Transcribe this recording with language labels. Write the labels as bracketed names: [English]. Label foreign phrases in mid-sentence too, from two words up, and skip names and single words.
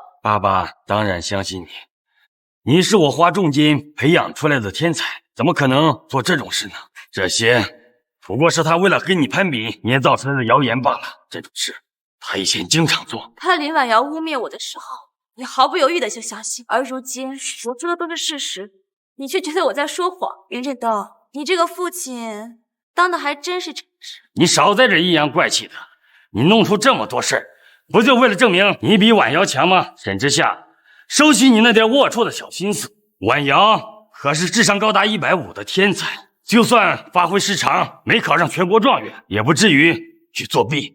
[Chinese] 爸爸当然相信你，你是我花重金培养出来的天才，怎么可能做这种事呢？这些不过是他为了跟你攀比捏造出来的谣言罢了。这种事他以前经常做。他林婉瑶污蔑我的时候，你毫不犹豫的就相信，而如今我说的都是事實，你却觉得我在說謊。林振东，你這個父親當的還真是誠實。你少在這陰陽怪氣的，你弄出這麼多事兒，不就為了證明你比婉瑤強嗎？沈之夏，收起你那點齷齪的小心思。婉瑤可是智商高達150的天才，就算發揮失常，沒考上全國狀元，也不至於去作弊。